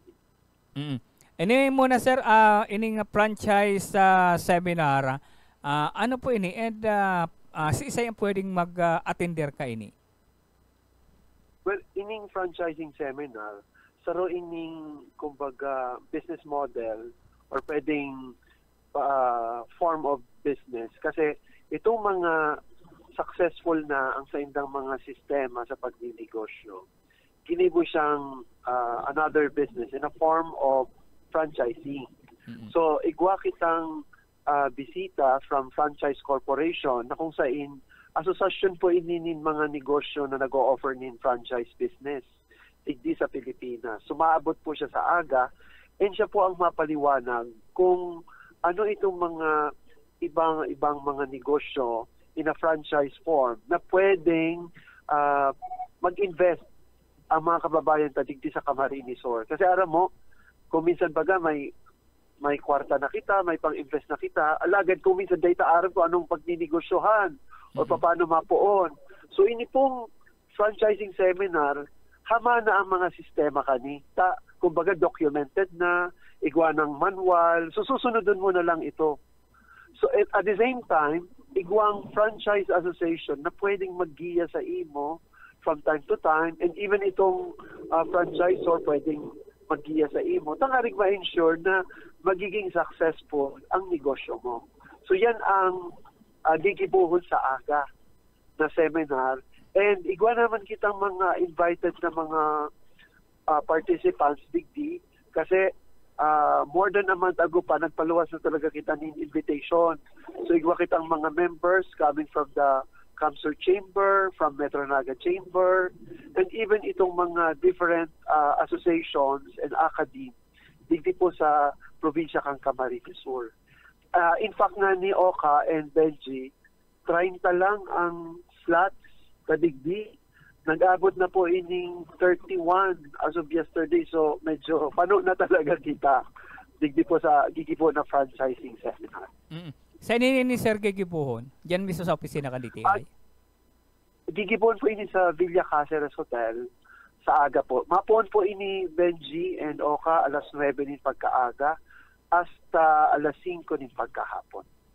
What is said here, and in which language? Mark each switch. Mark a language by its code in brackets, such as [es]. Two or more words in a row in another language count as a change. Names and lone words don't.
[bik] Ini muna sir, ining franchise seminar, ano po ini? And si isay ang pwedeng mag-attender ka ini? Well, ining franchising seminar, saro ining kumbaga [en] business model [bik] or pwedeng [en] form form of business [bik] kasi itong mga successful na ang sa indang mga sistema sa pagninegosyo, kinibo siyang [en] another business in a form of franchising. [bik] So, igwa kitang bisita from franchise corporation na kung saan asosasyon po ininin mga negosyo na nag-o-offer nin [en] franchise business [bik] digdi sa Pilipinas. Sumaabot po siya sa AGA and siya po ang mapaliwanag kung ano itong mga ibang mga negosyo [en] in a franchise form [bik] na pwedeng mag-invest ang mga kababayan tadigdi sa Camarines Resort. Kasi aram mo, kung minsan baga may kwarta na kita, may pang-invest na kita, alagad kung minsan data aram ko anong pagninegosyohan o paano mapuon. So ini pong franchising seminar, hama na ang mga sistema kani. Kumbaga documented na, igwa ng manual, so susunodin mo na lang ito. [en] So at the same time, [bik] igwang franchise association na pwedeng maggiya sa imo [en] from time to time, and even [bik] itong franchisor pwedeng maggiya sa imo, tangarig ma-ensure na magiging successful ang negosyo mo. So yan ang gigibuhon sa AGA na seminar, and igwa naman kitang mga invited na mga participants digdi kasi [en] more than a month ago [bik] pa, nagpaluwas na talaga kita ng invitation. So, igwa kitang mga [en] members coming from the Kamsur Chamber, from Metro Naga Chamber, [bik] and even itong mga [en] different associations and academy [bik] digdi po sa probinsya kang Camarines Sur. In fact nga ni Oka and Benji, 30 lang ang slots kadigdi. Nag-abot na po ining 31 [en] as of yesterday, [bik] so medyo pano na talaga kita digdi po sa gigipo na franchising seminar. Sa ini ni Sir gigipuhon, diyan mismo sa opisina ka DTI? Gigipuhon po ini sa Villa Caceres Hotel sa AGA po. Mapuon po ini Benji and Oka alas 9 nin pagkaaga hasta alas 5 nin pagkahapon.